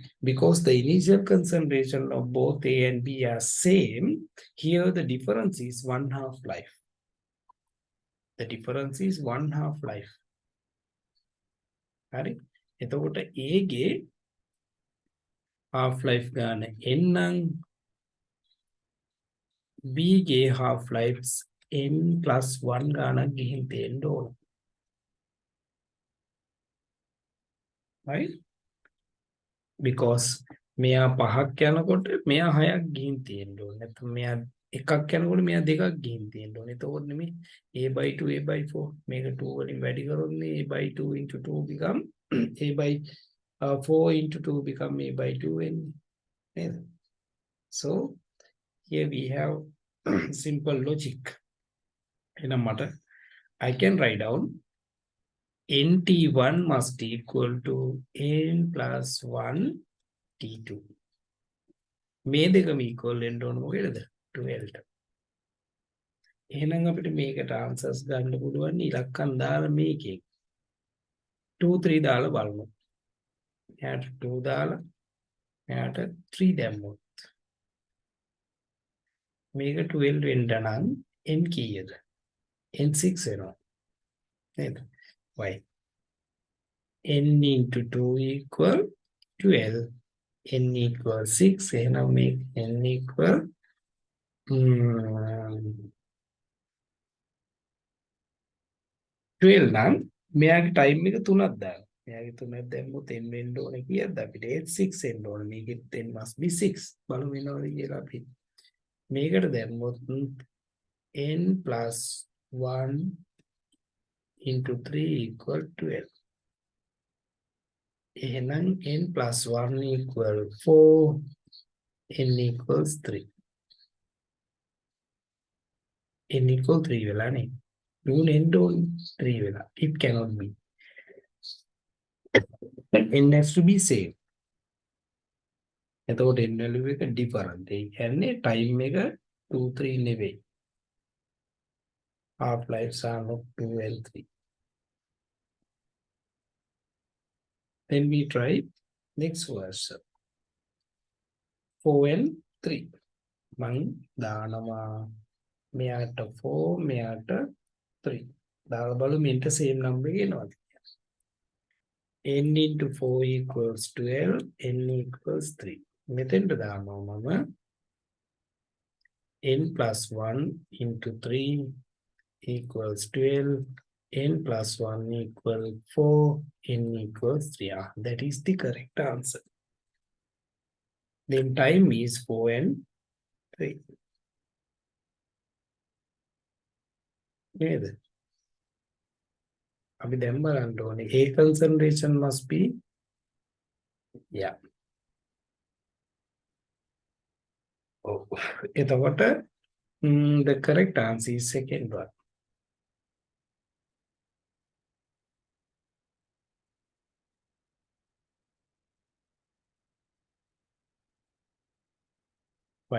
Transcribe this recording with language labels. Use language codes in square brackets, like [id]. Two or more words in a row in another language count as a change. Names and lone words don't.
[en] Because the initial concentration of both A and B are same, here the difference is 1 half-life. The difference is 1 half-life. [si] Right? එතකොට A ගේ half-life ගාන n B ගේ [en] half-lives n plus 1 [si] ගානක් ගිහින් තියෙන්න ඕන. [en] Right? [si] Because මෙයා 5ක් යනකොට මෙයා 6ක් ගිහින් තියෙන්න ඕන. නැත්නම් මෙයා 1ක් යනකොට මෙයා 2ක් ගිහින් තියෙන්න ඕන. එතකොට නෙමෙයි [en] A by 2 A by 4 [si] මේක 2 වලින් වැඩි කරොත් [en] A by 2 into 2 become A by 4 into 2 become A by 2 and so here we have simple logic. In a matter, I can write down NT1 must equal to N plus 1 T2. [si] මේ දෙකම equal වෙන්න ඕන මොකේද? 12ට. එහෙනම් අපිට මේකට answers ගන්න පුළුවන් ඉලක්කම් දාලා මේකේ 2 3 දාලා බලමු. එයාට 2 දාලා එයාට 3 දැම්මොත් මේක 12 වෙන්න නම් n කීයද? n6 වෙනවා. නේද? [en] Why? n into 2 equal 12. N equal 6. [si] එහෙනම් [en] make n equal 12 [si] නම් මෙයාගේ ටයිම් එක 3ක් දාන්න. මෙයාගේ 3ක් දැම්මොත් n වෙන්න ඕනේ කීයද අපිට? 6 එන්න ඕනේ. මේකෙත් [en] n must be 6. [si] බලමු වෙනවද කියලා අපි. මේකට දැම්මොත් [en] n plus 1 into 3 equal 12. එහෙනම් n plus 1 equal 4. n equals 3. n equal 3 [si] වෙලා නේ. [en] Rule end on 3 වෙලා. It cannot be. N has to be same. [si] එතකොට [en] n value [si] එක different. ඒ කියන්නේ time එක 2 3 නෙවෙයි. [en] Half lives are not 2 and 3. Then we try next version. 4 and 3. [si] මං දානවා මෙයාට 4 මෙයාට 3. දාලා බලමු මෙන්ට [en] same number [si] එක එනවද? [en] n into 4 equals 12, n equals 3. [si] මෙතෙන්ට දානවා මම [en] n plus 1 into 3 equals 12, n plus 1 equals 4, n equals 3. That is the correct answer. Then time is 4 and 3. [si] නේද? අපි දැන් බලන්න ඕනේ [en] a concentration must be, yeah. Oh, එතකොට the correct answer is second one. Why?